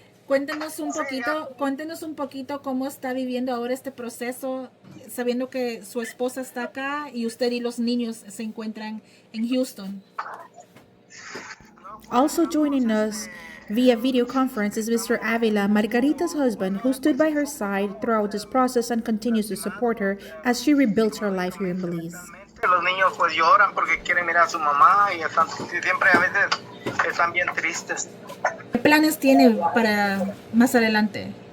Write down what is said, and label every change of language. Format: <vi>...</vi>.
<es>Cuéntenos un poquito cómo está viviendo ahora este proceso, sabiendo que su esposa está acá y usted y los niños se encuentran en Houston.</es> <en>Also joining us via video conference is Mr. Avila, Margarita's husband, who stood by her side throughout this process and continues to support her as she rebuilds her life here in Belize.</en> <es>Los niños pues lloran porque quieren mirar a su mamá y siempre a veces están bien tristes. ¿Qué planes tiene para más adelante?</es>